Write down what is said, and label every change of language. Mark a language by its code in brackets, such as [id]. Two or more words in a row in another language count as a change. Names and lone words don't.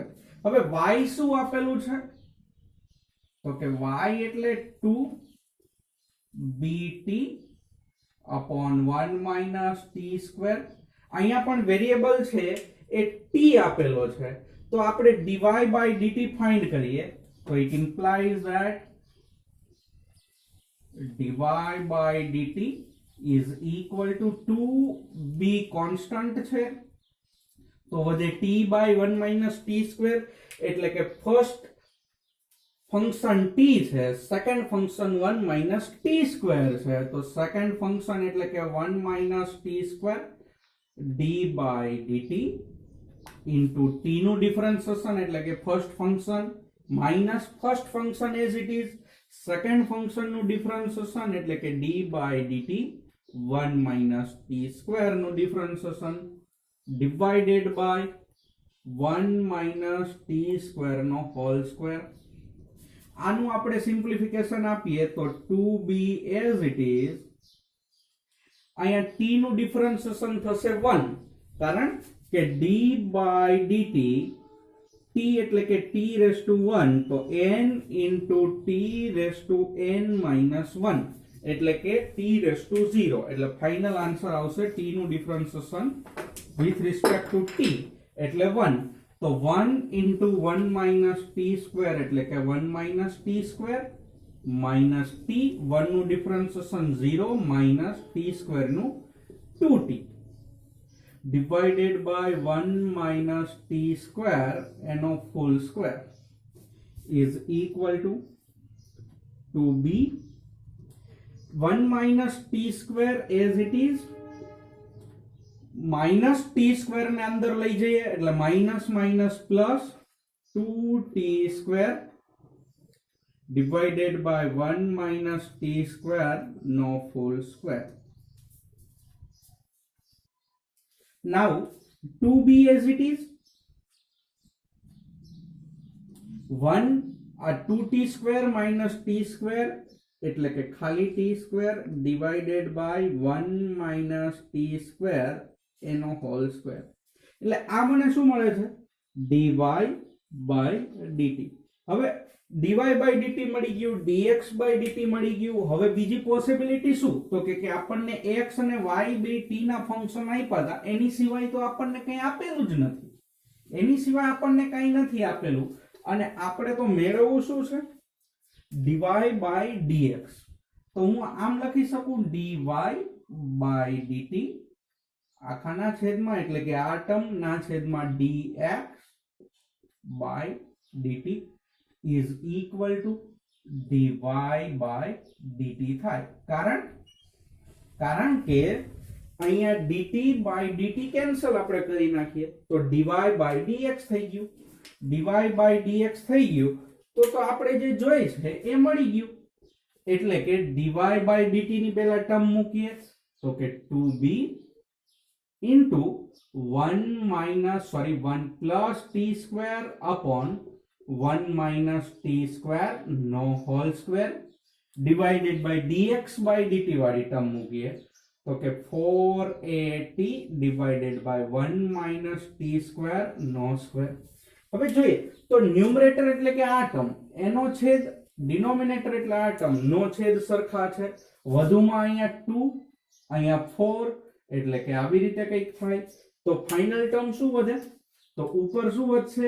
[gu] હવે y શું આપેલું છે તો કે y એટલે [en] 2bt upon 1 minus t square. [gu] અહીંયા પણ વેરિયેબલ છે એ t આપેલો છે, તો આપણે [en] dy by dt [gu] ફાઇન્ડ કરીએ તો [en] it implies that dy by dt is equal to 2b [gu] કોન્સ્ટન્ટ છે તો વધે [en] t by 1 minus t square [gu] એટલે કે [en] first function [gu] t છે, [en] second function 1 minus t square [gu] છે, તો [en] second function [gu] એટલે કે [en] 1 minus t square d by dt into t [gu] નું ડિફરન્શિએશન એટલે કે [en] first function minus first function as it is, second function [gu] નું ડિફરન્શિએશન એટલે કે [en] d by dt 1 minus t square [gu] નું ડિફરન્શિએશન [en] divided by 1 minus t square [gu] નો [en] whole square. [gu] આનું આપણે સિમ્પ્લિફિકેશન આપીએ તો [en] 2b as it is, [gu] અહીંયા t નું ડિફરન્શિએશન થશે 1 કારણ કે [en] d by dt t [gu] એટલે કે [en] t raised to 1 [gu] તો [en] n into t raised to n minus 1 [gu] એટલે કે [en] t raised to 0 [gu] એટલે [en] final answer [gu] આવશે t નું ડિફરન્શિએશન [en] with respect to t [gu] એટલે 1, તો [en] 1 into 1 minus t square [gu] એટલે કે [en] 1 minus t square minus t, [gu] 1 નું ડિફરન્શિએશન 0 [en] minus t square [gu] નું [en] 2t divided by 1 minus t square [gu] એનો [en] full square is equal to 2b 1 minus t square as it is, minus t square [gu] ને અંદર લઈ જઈએ એટલે [en] minus minus plus 2t square divided by 1 minus t square [gu] no [en] full square. Now 2b as it is, 1 2t square minus t square [gu] એટલે કે ખાલી [en] t square divided by 1 minus t square [gu] એનો [en] whole square. [gu] એટલે આ મને શું મળે છે [en] dy by dt. [gu] હવે [en] dy by dt [gu] મળી ગયું, [en] dx by dt [gu] મળી ગયું. હવે બીજી પોસિબિલિટી શું? તો કે આપણને x અને y બે t ના ફંક્શન આપ્યા હતા, એની સિવાય તો આપણને કંઈ આપેલું જ નથી. એની સિવાય આપણને કંઈ નથી આપેલું, અને આપણે તો મેળવવું શું છે? [en] dy by dx. [gu] તો હું આમ લખી શકું, [en] dy by dt [gu] આખાના છેદમાં, એટલે કે આ ટર્મ ના છેદમાં [en] dx by dt is equal to dy by dt [gu] થાય. કારણ કે અહીંયા [en] dt by dt [gu] કેન્સલ આપણે કરી નાખીએ તો [en] dy by dx [gu] થઈ ગયું. [en] dy by dx [gu] થઈ ગયું તો આપણે જે જોઈએ છે એ મળી ગયું. એટલે કે [en] dy by dt [gu] ની પહેલા ટર્મ મૂકીએ તો કે [en] 2b into 1 plus t square upon 1 minus t square no whole square divided by dx by dt [gu] વાળી ટર્મ મૂકીએ તો કે [en] 4at divided by 1 minus t square [gu] no square. હવે જોઈએ તો ન્યુમરેટર એટલે કે આ ટર્મ, એનો છેદ ડિનોમિનેટર એટલે આ ટર્મ નો છેદ સરખા છે. વધુમાં અહીંયા 2 અહીંયા 4 એટલે કે આવી રીતે કંઈક થાય. તો [en] final term [gu] શું વધે? તો ઉપર શું વધશે?